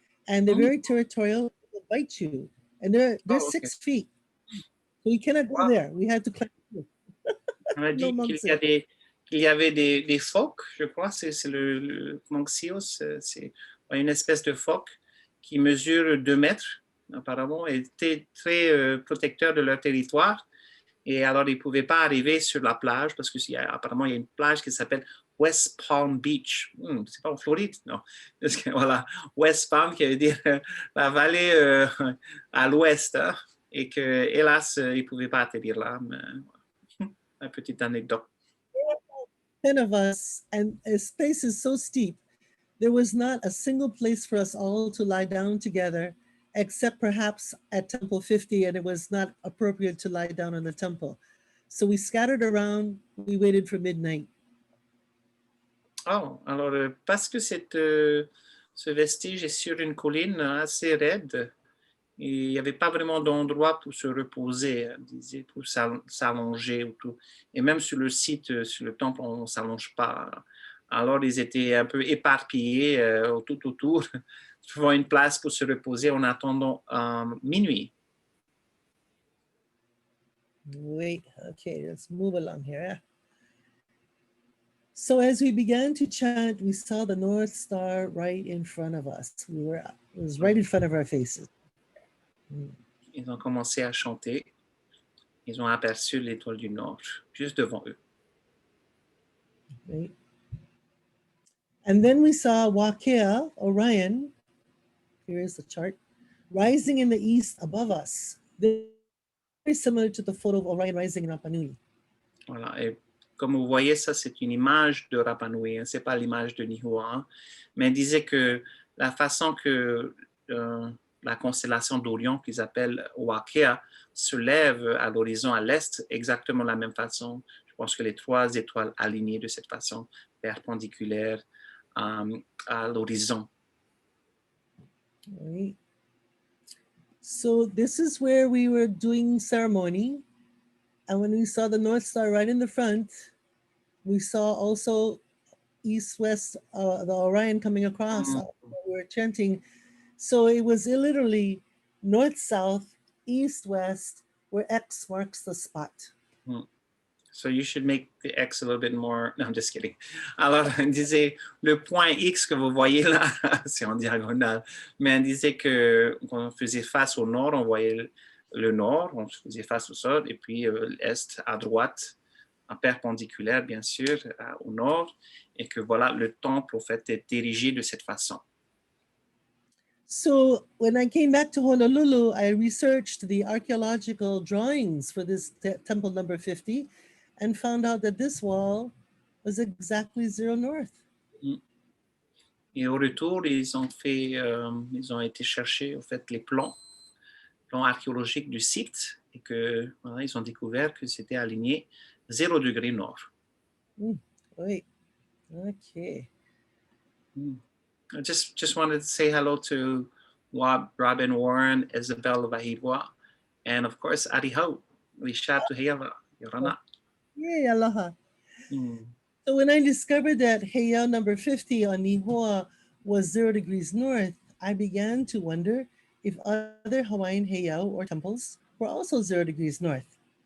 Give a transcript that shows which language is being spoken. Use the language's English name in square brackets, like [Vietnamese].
[English] And they're very territorial, they'll bite you. And they're 6 feet. So we cannot go there. We had to climb. [French] On a dit qu'il y avait des phoques, je crois, c'est le Monxios, c'est une espèce de phoque qui mesure 2 mètres, apparemment, et étaient très protecteurs de leur territoire. Et alors, ils ne pouvaient pas arriver sur la plage parce qu'apparemment, il y a une plage qui s'appelle West Palm Beach. C'est pas en Floride, non. Parce que, voilà, West Palm, qui veut dire la vallée à l'ouest, hein, et que, hélas, ils ne pouvaient pas atterrir là. Mais, une petite anecdote. [English] 10 of us, and the space is so steep. There was not a single place for us all to lie down together, except perhaps at Temple 50, and it was not appropriate to lie down in the temple. So we scattered around, we waited for midnight. [French] Oh, alors, parce que ce vestige est sur une colline assez raide, et il n'y avait pas vraiment d'endroit pour se reposer, disait, pour s'allonger ou tout. Et même sur le site, sur le temple, on ne s'allonge pas. Alors, ils étaient un peu éparpillés tout autour, trouvant une place pour se reposer en attendant minuit. [English] Wait, okay, let's move along here. So as we began to chant, we saw the North Star right in front of us. It was right in front of our faces. [French] Ils ont commencé à chanter. Ils ont aperçu l'étoile du Nord, juste devant eux. [English] Right. And then we saw Wakea, Orion, here is the chart, rising in the east above us. Very similar to the photo of Orion rising in Rapa Nui. [French] Voilà. Et comme vous voyez, ça, c'est une image de Rapa Nui, hein. Ce n'est pas l'image de Lihua, hein. Mais il disait que la façon que la constellation d'Orion, qu'ils appellent Wakea, se lève à l'horizon à l'est, exactement de la même façon. Je pense que les 3 étoiles alignées de cette façon, perpendiculaires à l'horizon. [English] Right. So this is where we were doing ceremony. And when we saw the North Star right in the front, we saw also east-west, the Orion coming across. We were chanting. So it was literally north-south, east-west, where X marks the spot. So you should make the X a little bit more. No, I'm just kidding. [French] Alors, il disait, le point X que vous voyez là, c'est en diagonale, mais il disait que quand on faisait face au nord, on voyait le nord, on faisait face au sud, et puis l'est à droite, en perpendiculaire, bien sûr, au nord, et que voilà, le temple, au fait, est érigé de cette façon. [English] So when I came back to Honolulu, I researched the archaeological drawings for this temple number 50 and found out that this wall was exactly 0 north. [French] Et au retour, ils ont été chercher, au fait, les plans archéologiques du site, et que voilà, ils ont découvert que c'était aligné 0 degré nord. [English] Wait, okay. I just wanted to say hello to Robin, Warren, Isabel Vahidwa, and of course, Ariho, Risha to Hayao, Yorana. Yay, aloha. So when I discovered that Hayao number 50 on Lihua was 0 degrees north, I began to wonder if other Hawaiian Hayao or temples were also 0 degrees north.